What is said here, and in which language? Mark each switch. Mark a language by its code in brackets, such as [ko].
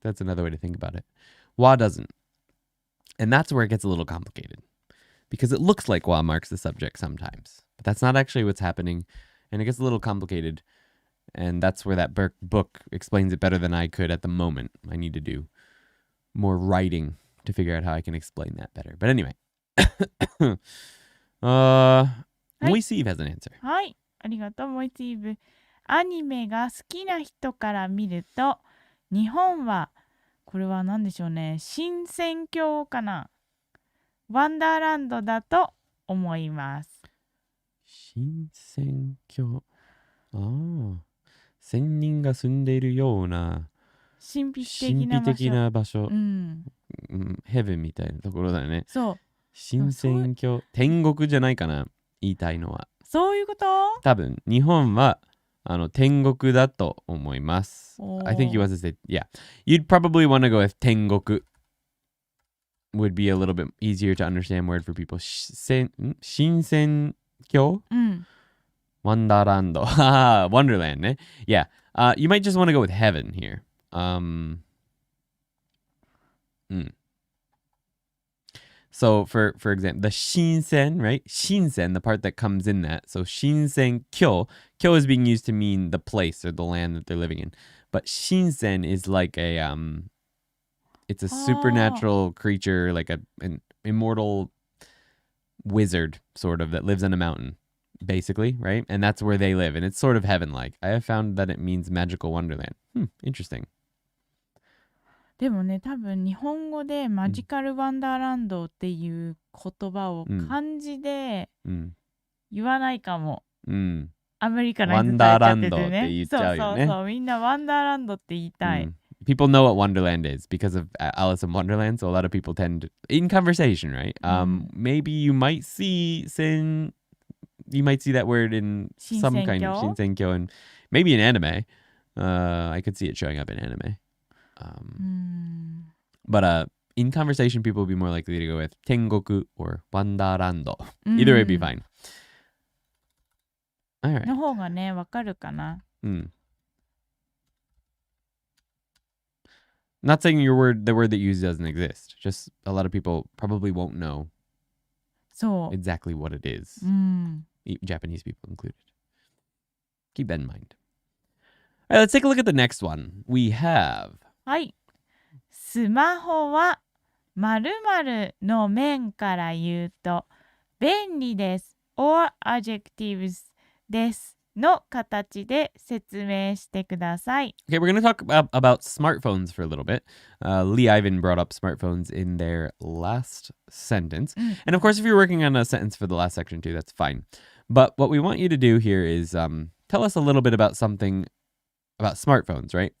[en] That's another way to think about it. Wa doesn't. And that's where it gets a little complicated because it looks like wa marks the subject sometimes, but that's not actually what's happening. And it gets a little complicated. And that's where that book explains it better than I could at the moment. I need to do more writing to figure out how I can explain that better. But anyway. Moiseve has an answer. [ja] はい、ありがとう、モイティーブ。アニメが好きな人から見ると、日本は、これは何でしょうね、新鮮郷かな。ワンダーランドだと思います。新鮮郷。ああ。仙人が住んでいるような神秘神秘的な場所。ヘブンみたいなところだよね。そう。新鮮郷。天国じゃないかな。言いたいのは。そういうこと？多分、日本は天国だと思います。 [en] I think you want to say, yeah. You'd probably want to go with 天国 would be a little bit easier to understand word for people. [ja] 新鮮郷Wonderland. [en] Wonderland, ne? Yeah. You might just want to go with heaven here. So for example, the shinsen, right? Shinsen, the part that comes in that. So shinsen kyo. Kyo is being used to mean the place or the land that they're living in. But shinsen is like it's a supernatural creature, like an immortal wizard, sort of, that lives on a mountain. Basically, right? And that's where they live. And it's sort of heaven-like. I have found that it means magical wonderland. Interesting. [ja] でもね、多分日本語でマジカルワンダーランドっていう言葉を漢字で言わないかも。アメリカの人たちやっててね。そう。みんなワンダーランドって言いたい。 [en] People know what Wonderland is because of Alice in Wonderland. So a lot of people tend to, in conversation, right? Maybe you might see that word in some kind of Shinsenkyo and maybe in anime. I could see it showing up in anime. But in conversation, people will be more likely to go with Tengoku or Wandarando. Either way would be fine. All right. [ja] の方がね、わかるかな。 [en] Not saying the word that you use doesn't exist. Just a lot of people probably won't know exactly what it is. Japanese people included. Keep that in mind. All right, let's take a look at the next one. We have... [ja] はい。スマホは〇〇の面から言うと便利です。 [en] or adjectives [ja] ですの形で説明してください。 [en] Okay, we're going to talk about smartphones for a little bit. Lee Ivan brought up smartphones in their last sentence. And of course, if you're working on a sentence for the last section too, that's fine. But what we want you to do here is tell us a little bit about something about smartphones, right?